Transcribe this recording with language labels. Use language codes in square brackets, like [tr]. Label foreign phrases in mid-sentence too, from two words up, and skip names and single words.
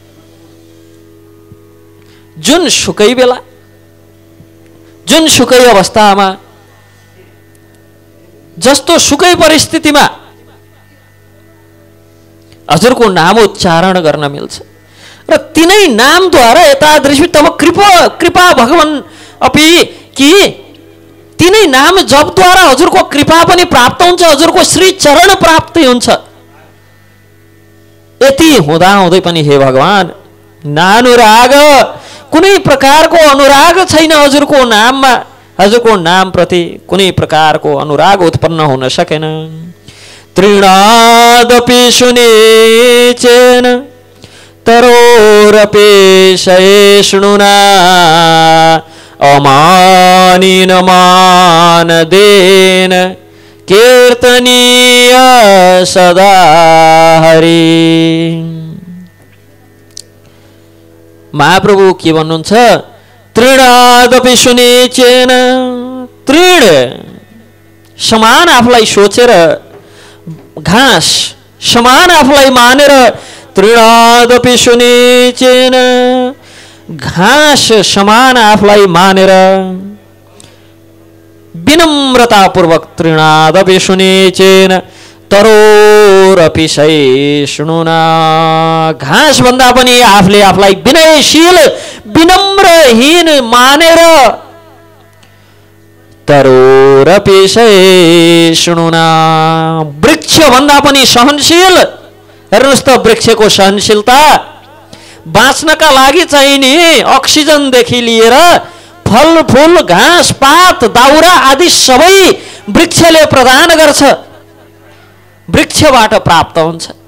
[ne] जुन सुकै बेला, जुन सुकै अवस्थामा, जस्तो सुकै परिस्थितिमा हजुरको नामोच्चारण गर्न मिल्छ र तिनै नामद्वारा [sa] एतादृशी तब कृपा भगवान अपि [ne] कि तिनै नाम जपद्वारा हजुरको कृपा पनि प्राप्त हुन्छ, हजुरको श्री चरण प्राप्ति हुन्छ। यति हुँदा हुँदै पनि हे भगवान, नानुराग, कुनै प्रकारको अनुराग छैन हजुरको नाममा, हजुरको नाम प्रति कुनै प्रकारको अनुराग उत्पन्न हुन सकेन। [sa] तृणादपि सुनेचेन तरोरपि सहिष्णुना अमानिन मानदेन कीर्तनीय सदा हरि। [ne] महाप्रभु के भन्नुहुन्छ? [sa] तृणादपि सुनेचेन, [ne] तृण समान आफूलाई सोचेर, घाँस समान आफूलाई मानेर, [sa] तृणादपि सुनेचेन, [ne] घाँस समान आफूलाई मानेर [sa] विनम्रतापूर्वक तृणादपि सुनेचेन तरोरपि सहिष्णुना, [ne] घाँस भन्दा पनि आफूले आफूलाई विनयशील विनम्रहीन मानेर [sa] तरोरपि सहिष्णुना, [ne] वृक्ष भन्दा पनि सहनशील। हेर्नुहोस् त, वृक्षको सहनशीलता, बाँच्नका लागि चाहिने अक्सिजनदेखि लिएर फलफुल घाँस पात दाउरा आदि सबै वृक्षले प्रदान गर्छ, वृक्षबाट प्राप्त हुन्छ।